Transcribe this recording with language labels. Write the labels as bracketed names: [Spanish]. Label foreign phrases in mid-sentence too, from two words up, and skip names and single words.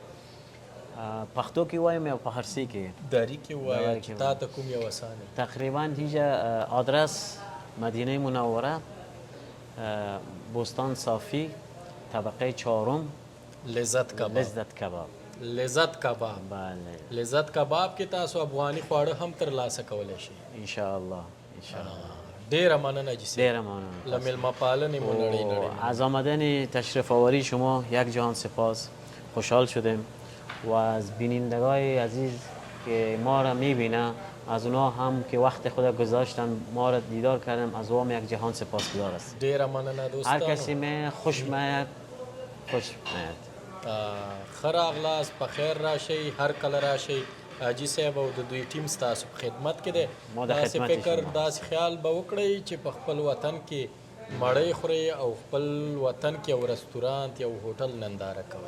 [Pashto] پښتو کې وایم یا په فارسي کې؟ داری کې ووایه چې تا ته کوم یو اسانه. [Persian] تقریبا اینجا آدرس مدینه منوره، بستان صافی، طبقه 4. لذت کباب. لذت کباب. لذت کباب. بله. [Pashto] لذت کباب کې تاسو افغاني خواړه هم ترلاسه کولی شئ. [Arabic] ان شاء الله. ان شاء الله. [Pashto] ډیره مننه جسي. ډیره مننه. له میلمه پالنې مو نړۍ [Persian] از آمدن تشریف آوری شما یک جهان سپاس. خوشحال شدیم و از بینندگان عزیز که ما را میبینه از اونا هم که وقت خود گذاشتن ما را دیدار کردم از اوام یک جهان سپاسگزار است. [Pashto] ډیره مننه دوستانو. [Persian] هر کسی می خوش میاد خوش میاد. [Pashto] ښه راغلاست، په خیر راشئ، هر کله راشئ. حاجي صاحب او د دوی ټیم ستاسو په خدمت کې دی. ما د داسې خدمت فکر [Persian] شما. [Pashto] داسې خیال به وکړئ چې په خپل وطن کې مړۍ خورئ او خپل وطن کې یو رستورانت یو هوټل ننداره کوئ.